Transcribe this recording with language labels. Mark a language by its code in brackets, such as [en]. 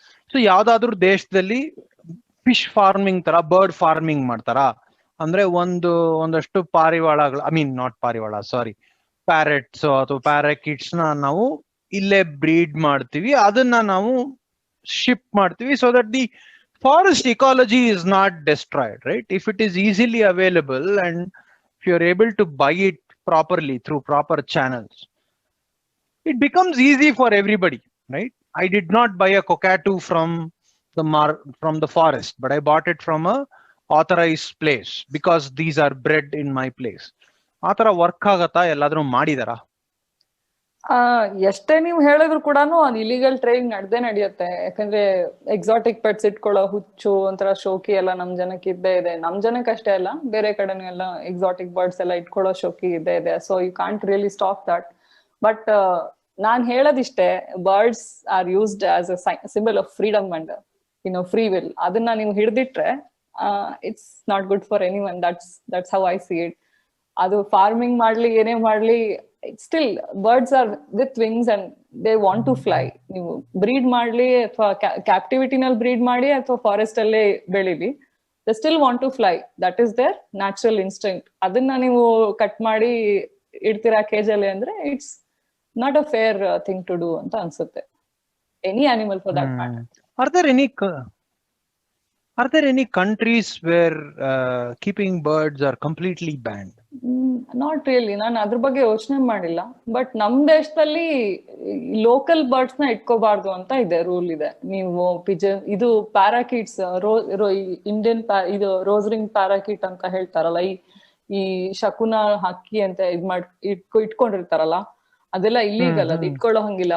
[kn] So ಯಾವ್ದಾದ್ರು ದೇಶದಲ್ಲಿ fish farming ತರ ಬರ್ಡ್ ಫಾರ್ಮಿಂಗ್ ಮಾಡ್ತಾರ ಅಂದ್ರೆ ಒಂದಷ್ಟು ಪಾರಿವಾಳಗಳು, [en] I mean not [kn] ಪಾರಿವಾಳ, ಸಾರಿ, ಪ್ಯಾರೆಟ್ಸ್ ಅಥವಾ ಪ್ಯಾರಾಕಿಟ್ಸ್ ನ ನಾವು ಇಲ್ಲೇ ಬ್ರೀಡ್ ಮಾಡ್ತೀವಿ, ಅದನ್ನ ನಾವು ಶಿಪ್ ಮಾಡ್ತೀವಿ, [en] So that the forest ecology is not destroyed, right? If it is easily available and if you're able to buy it properly through proper channels, it becomes easy for everybody, right? I did not buy a cockatoo from the forest, but I bought it from a authorized place because these are bred in my place. [kn] ಆತರ work ಆಗತ್ತಾ? ಎಲ್ಲಾದ್ರೂ ಮಾಡಿದಾರ? ಎಷ್ಟೇ ನೀವು ಹೇಳಿದ್ರು ಕೂಡ ಅದು illegal trading ನಡೆಯುತ್ತೆ. ಯಾಕಂದ್ರೆ ಎಕ್ಸಾಟಿಕ್ ಪೆಟ್ಸ್ ಇಟ್ಕೊಳ್ಳೋ ಹುಚ್ಚು ಒಂಥರ ಶೋಕಿ ಎಲ್ಲ ನಮ್ ಜನಕ್ಕೆ ಇದ್ದೇ ಇದೆ. ನಮ್ ಜನಕ್ಕೆ ಅಷ್ಟೇ ಅಲ್ಲ, ಬೇರೆ ಕಡೆನೂ ಎಲ್ಲ ಎಕ್ಸಾಟಿಕ್ ಬರ್ಡ್ಸ್ ಎಲ್ಲ ಇಟ್ಕೊಳ್ಳೋ ಶೋಕಿ ಇದ್ದೇ ಇದೆ. [en] So you can't really stop that. But [kn] ನಾನ್ ಹೇಳೋದಿಷ್ಟೇ, [en] Birds are used as a symbol of freedom and free will. [kn] ಅದನ್ನ ನೀವು ಹಿಡ್ದಿಟ್ರೆ [en] It's not good for anyone. That's how I see it. [kn] ಅದು farming ಮಾಡ್ಲಿ ಏನೇ ಮಾಡ್ಲಿ, [en] Still birds are with wings and they want to fly. [kn] ನೀವು bread ಮಾಡ್ಲಿ ಅಥವಾ ಕ್ಯಾಪ್ಟಿವಿಟಿನಲ್ಲಿ bread ಮಾಡಿ ಅಥವಾ ಫಾರೆಸ್ಟ್ ಅಲ್ಲೇ ಬೆಳಿಲಿ, [en] They still want to fly. That is their natural instinct. [kn] ಅದನ್ನ ನೀವು ಕಟ್ ಮಾಡಿ ಇಡ್ತೀರಾ ಕೇಜಲ್ಲಿ ಅಂದ್ರೆ [en] it's not a fair thing to do [kn] ಅಂತ ಅನ್ಸುತ್ತೆ. [en] Any animal for that matter. Are there any countries where keeping birds are completely banned? Not really. [kn] ನಾನು ಅದ್ರ ಬಗ್ಗೆ ಯೋಚನೆ ಮಾಡಿಲ್ಲ. ಬಟ್ ನಮ್ ದೇಶದಲ್ಲಿ ಲೋಕಲ್ ಬರ್ಡ್ಸ್ ನ ಇಟ್ಕೋಬಾರ್ದು ಅಂತ ಇದೆ, ರೂಲ್ ಇದೆ. ನೀವು ಪಿಜನ್, ಇದು ಪ್ಯಾರಾಕಿಟ್ಸ್, ಇಂಡಿಯನ್ ಇದು ರೋಸ್ರಿಂಗ್ ಪ್ಯಾರಾಕಿಟ್ ಅಂತ ಹೇಳ್ತಾರಲ್ಲ, ಈ ಶಕುನ ಹಕ್ಕಿ ಅಂತ ಇಟ್ಕೊಂಡಿರ್ತಾರಲ್ಲ, ಅದೆಲ್ಲ ಇಲ್ಲೀಗಲ್. ಅದು ಇಟ್ಕೊಳ್ಳೋ ಹಂಗಿಲ್ಲ.